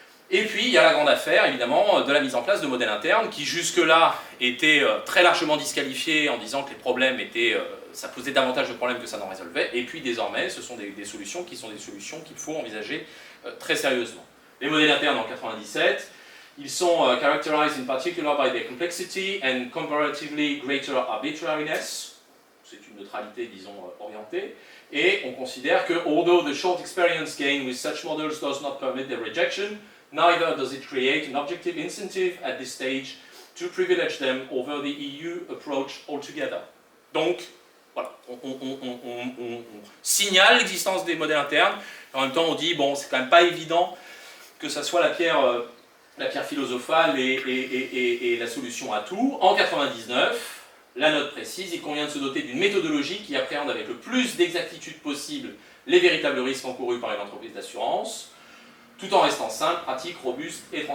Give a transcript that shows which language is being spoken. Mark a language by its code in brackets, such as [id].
[fr] Et puis il y a la grande affaire évidemment de la mise en place de modèles internes qui jusque-là étaient très largement disqualifiés en disant que les problèmes étaient, ça posait davantage de problèmes que ça n'en résolvait, et puis désormais ce sont des solutions qui sont des solutions qu'il faut envisager très sérieusement. Les modèles internes en 97, ils sont [en] characterized in particular by their complexity and comparatively greater arbitrariness. [fr] C'est une neutralité, disons, orientée. Et on considère que, [en] although the short experience gained with such models does not permit their rejection, neither does it create an objective incentive at this stage to privilege them over the EU approach altogether. [fr] Donc, voilà, on signale l'existence des modèles internes, et en même temps on dit, bon, c'est quand même pas évident que ça soit la pierre philosophale et la solution à tout. En 99, la note précise, il convient de se doter d'une méthodologie qui appréhende avec le plus d'exactitude possible les véritables risques encourus par une entreprise d'assurance, tout en restant simple, pratique, robuste et transparente.